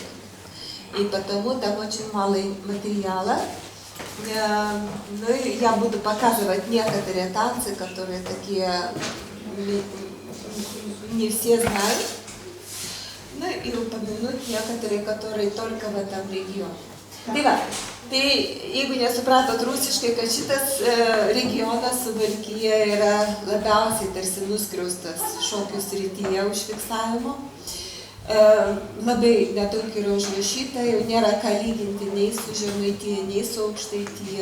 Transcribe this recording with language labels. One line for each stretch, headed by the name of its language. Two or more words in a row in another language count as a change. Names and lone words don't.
Russian: И потому там очень мало материала. Ну и я буду показывать некоторые танцы, которые такие не все знают. Ну и упомянуть некоторые, которые только в этом регионе.
Lithuanian: Tai jeigu nesupratot rusiškai, kad šitas regionas Suvalkija yra labiausiai tarsi nuskriaustas šokių srityje užfiksavimo. Labai nedaug yra užrašyta, jau nėra ką lyginti nei su Žemaitija, nei su Aukštaitija.